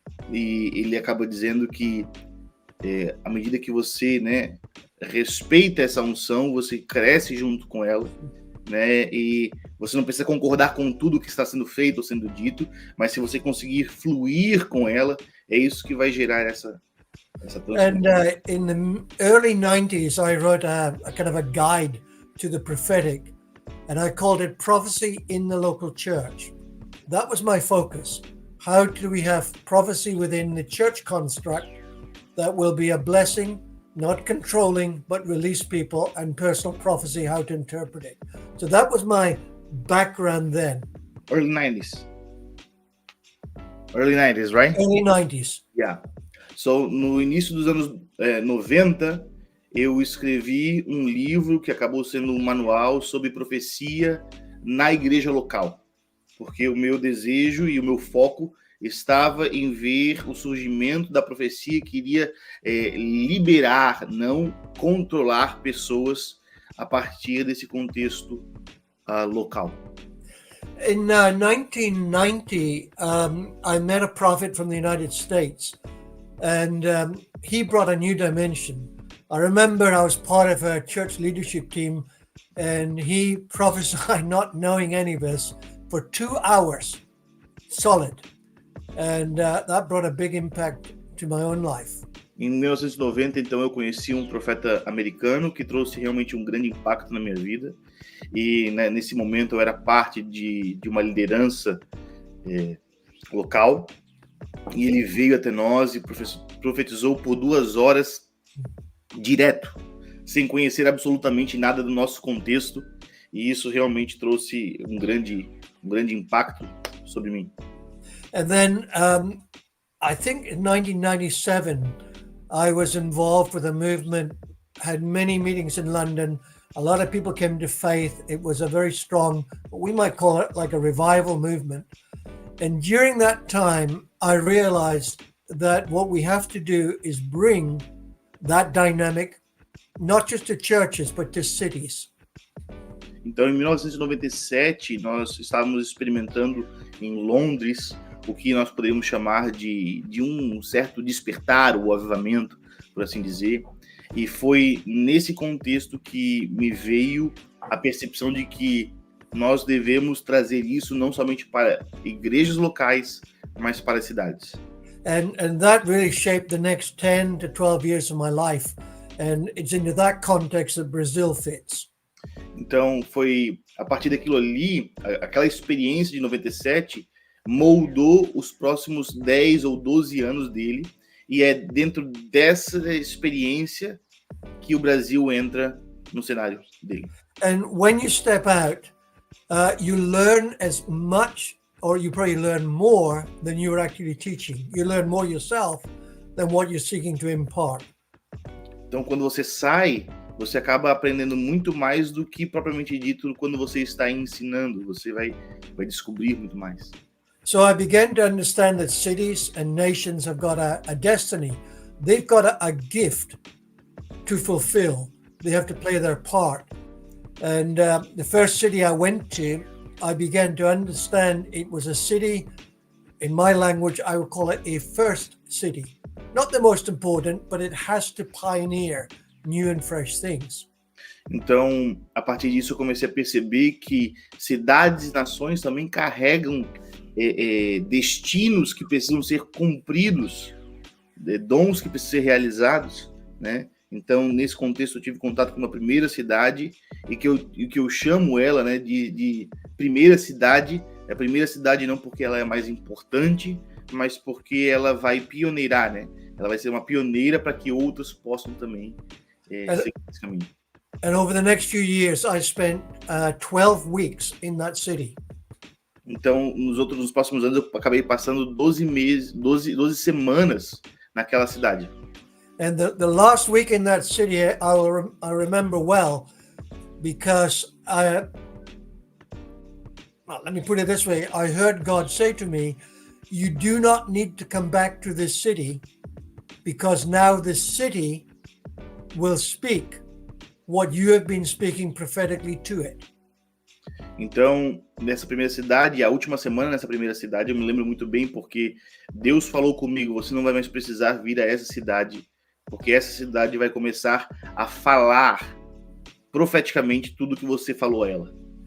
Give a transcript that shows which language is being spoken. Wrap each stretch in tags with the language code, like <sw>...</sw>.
<pt>E ele acaba dizendo que à medida que você, né, respeita essa unção, você cresce junto com ela, né? E você não precisa concordar com tudo que está sendo feito ou sendo dito, mas se você conseguir fluir com ela, é isso que vai gerar essa</pt> <en>And in the early 90s, I wrote a kind of a guide to the prophetic, and I called it Prophecy in the Local Church. That was my focus. how do we have prophecy within the church construct that will be a blessing, not controlling, but release people, and personal prophecy, how to interpret it. So that was my background then. Early 90s. Early 90s, right? Early 90s. Yeah.</en> <pt>So, no início dos anos 90, eu escrevi um livro que acabou sendo um manual sobre profecia na igreja local. Porque o meu desejo e o meu foco estava em ver o surgimento da profecia que iria liberar, não controlar pessoas a partir desse contexto local.</pt> <en>In 1990, I met a prophet from the United States, and he brought a new dimension. I remember I was part of a church leadership team, and he prophesied, not knowing any of this, for 2 hours, solid. And that brought a big impact to my own life.</en> <pt>Em 1990, então, eu conheci um profeta americano que trouxe realmente um grande impacto na minha vida. E nesse momento eu era parte de uma liderança local. E ele veio até nós e profetizou por 2 horas direto, sem conhecer absolutamente nada do nosso contexto. E isso realmente trouxe um grande impacto sobre mim.</pt> <en>And then I think in 1997, I was involved with a movement, had many meetings in London. A lot of people came to faith. It was a very strong, we might call it like a revival movement. And during that time, I realized that what we have to do is bring that dynamic, not just to churches, but to cities.</en> <pt>Então, em 1997, nós estávamos experimentando em Londres o que nós poderíamos chamar de um certo despertar, o avivamento, por assim dizer. E foi nesse contexto que me veio a percepção de que nós devemos trazer isso não somente para igrejas locais, mas para as cidades.</pt> <en>And that really shaped the next 10 to 12 years of my life. And it's into that context that Brazil fits.</en> <pt>Então, foi a partir daquilo ali, aquela experiência de 97, moldou os próximos 10 ou 12 anos dele, e é dentro dessa experiência que o Brasil entra no cenário dele.</pt> <en>And when you step out, you learn as much, or you probably learn more than you were actually teaching. You learn more yourself than what you're seeking to impart.</en> <pt>Então, quando você sai, você acaba aprendendo muito mais do que propriamente dito quando você está ensinando. Você vai descobrir muito mais.</pt> <en>So I began to understand that cities and nations have got a destiny. They've got a gift to fulfill. They have to play their part. And the first city I went to, I began to understand it was a city, in my language, I would call it a first city. Not the most important, but it has to pioneer new and fresh things.</en> <pt>Então, a partir disso, eu comecei a perceber que cidades e nações também carregam destinos que precisam ser cumpridos, dons que precisam ser realizados, né? Então, nesse contexto, eu tive contato com uma primeira cidade e que eu chamo ela, né, de primeira cidade. É a primeira cidade não porque ela é mais importante, mas porque ela vai pioneirar, né? Ela vai ser uma pioneira para que outros possam também seguir esse caminho.</pt> <en>And over the next few years, I spent 12 weeks in that city.</en> <pt>Então, nos próximos anos, eu acabei passando 12 semanas naquela cidade.</pt> <en>And the last week in that city, I remember well, because well, let me put it this way. I heard God say to me, you do not need to come back to this city, because now this city will speak what you have been speaking prophetically to it.</en> <pt>Então, nessa primeira cidade, a última semana nessa primeira cidade, eu me lembro muito bem porque Deus falou comigo, você não vai mais precisar vir a essa cidade, porque essa cidade vai começar a falar profeticamente tudo que você falou a ela.</pt>